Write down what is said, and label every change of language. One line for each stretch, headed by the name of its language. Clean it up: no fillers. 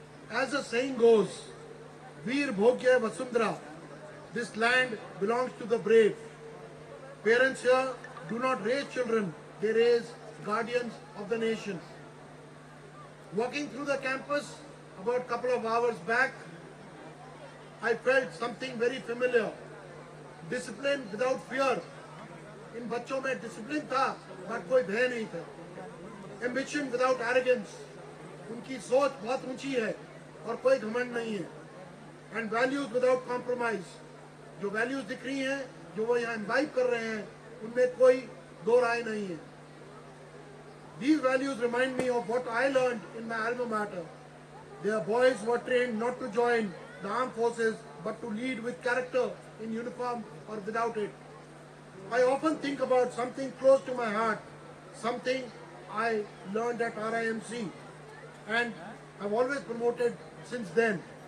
English: As the saying goes, Veer Bhogya Vasundhara, this land belongs to the brave. Parents here do not raise children, they raise guardians of the nation. Walking through the campus about a couple of hours back, I felt something very familiar. Discipline without fear.
Hindi: इन बच्चों में discipline था but कोई भय नहीं था.
English: Ambition without arrogance.
Hindi: उनकी सोच बहुत ऊंची है और कोई घमंड नहीं है.
English: And values without compromise.
Hindi: जो values दिख रही हैं, जो वो यहाँ imbibe कर रहे हैं, उनमें कोई दो राय नहीं है.
English: These values remind me of what I learned in my alma mater. They are boys who are trained not to join the armed forces but to lead with character in uniform or without it. I often think about something close to my heart, something I learned at RIMC and I've always promoted since then.